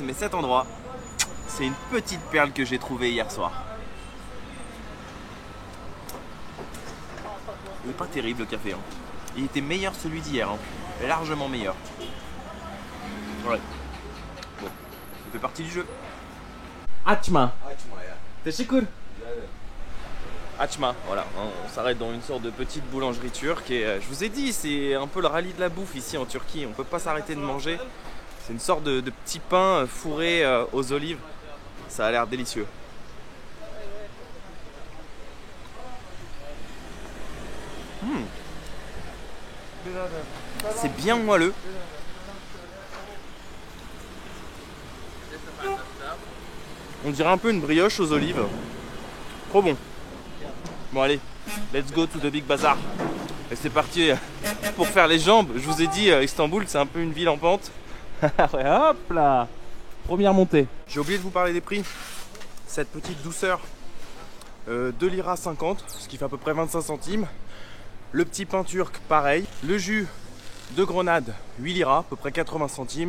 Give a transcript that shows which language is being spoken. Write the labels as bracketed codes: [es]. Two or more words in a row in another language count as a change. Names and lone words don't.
[fr] Mais cet endroit, c'est une petite perle que j'ai trouvée hier soir. Il n'est pas terrible le café. Hein. Il était meilleur celui d'hier. Hein. Largement meilleur. Ouais. Bon, ça fait partie du jeu. [tr] Açma. Teşekkür. Açma, [fr] voilà. On s'arrête dans une sorte de petite boulangerie turque. Et je vous ai dit, c'est un peu le rallye de la bouffe ici en Turquie. On ne peut pas s'arrêter de manger. C'est une sorte de petit pain fourré aux olives. Ça a l'air délicieux. C'est bien moelleux. On dirait un peu une brioche aux olives. Trop bon. Bon allez, [en] let's go to the big bazaar. [fr] Et c'est parti pour faire les jambes. Je vous ai dit, Istanbul c'est un peu une ville en pente. Hop là. Première montée. J'ai oublié de vous parler des prix. Cette petite douceur, 2 liras 50, ce qui fait à peu près 25 centimes. Le petit pain turc, pareil. Le jus de grenade, 8 liras, à peu près 80 centimes.